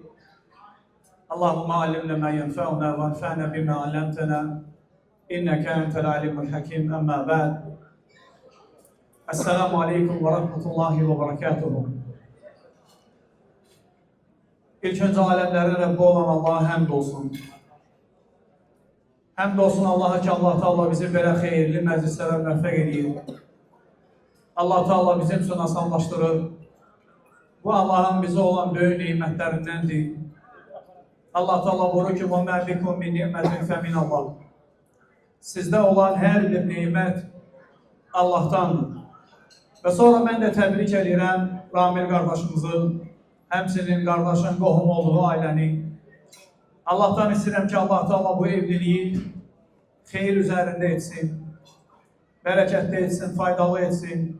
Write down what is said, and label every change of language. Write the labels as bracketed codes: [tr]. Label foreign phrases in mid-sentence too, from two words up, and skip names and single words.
[ar] اللهم علمنا ما ينفعنا وانفعنا بما علمتنا. إنك أنت العليم الحكيم. أما بعد. السلام عليكم ورحمة الله وبركاته. [az] İlk önce alemlerin Rabbi olan Allah'a həmd olsun. Həmd olsun Allah'a ki, Allah Teala bizi belə xeyirli məclislərə müvəffəq edir. Allah Teala bizim üçün asanlaşdırır. Bu Allah'ın bize olan böyük nimətlərindəndir. Allah Teala buyurur ki, [ar] وَمَا بِكُمْ مِنْ نِعْمَةٍ فَمِنَ اللّٰهِ [az] Sizdə olan hər bir nimət Allah'tandır. Və sonra mən də təbrik edirəm Ramil qardaşımızın, həmçinin qardaşın qohum olduğu ailəni. Allah'tan istəyirəm ki, Allah Teala bu evliliği xeyir üzərində etsin, bərəkətli etsin, faydalı etsin.